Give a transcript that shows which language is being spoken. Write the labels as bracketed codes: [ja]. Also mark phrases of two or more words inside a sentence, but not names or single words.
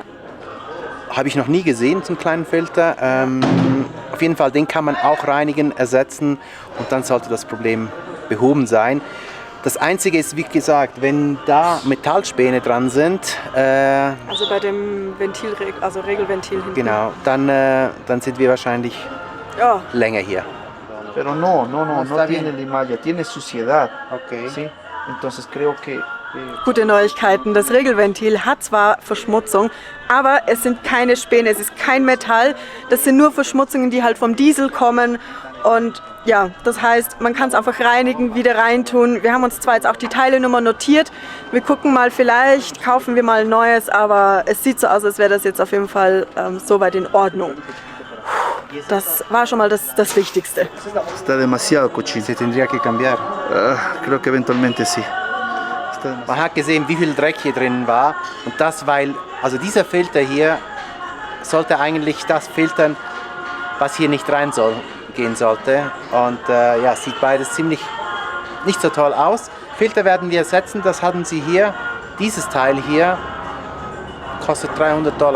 [de] Habe ich noch nie gesehen, so einen kleinen Filter. Auf jeden Fall, den kann man auch reinigen, ersetzen und dann sollte das Problem behoben sein. Das Einzige ist, wie gesagt, wenn da Metallspäne dran sind... also bei dem Regelventil hinten. Genau, dann sind wir wahrscheinlich länger hier. [es] Pero no tiene limalla, tiene suciedad. Okay. ¿Sí? Entonces creo que... [de] Gute Neuigkeiten, das Regelventil hat zwar Verschmutzung, aber es sind keine Späne, es ist kein Metall, das sind nur Verschmutzungen, die halt vom Diesel kommen und ja, das heißt, man kann es einfach reinigen, wieder reintun. Wir haben uns zwar jetzt auch die Teilenummer notiert, wir gucken mal, vielleicht kaufen wir mal ein neues, aber es sieht so aus, als wäre das jetzt auf jeden Fall soweit in Ordnung. Das war schon mal das Wichtigste. [es] Está demasiado cochino. Se tendría que cambiar. Creo que eventualmente sí. [de] Man hat gesehen, wie viel Dreck hier drin war und das, weil, also dieser Filter hier sollte eigentlich das filtern, was hier nicht gehen sollte und sieht beides ziemlich nicht so toll aus. Filter werden wir ersetzen, das hatten sie hier, dieses Teil hier kostet $300.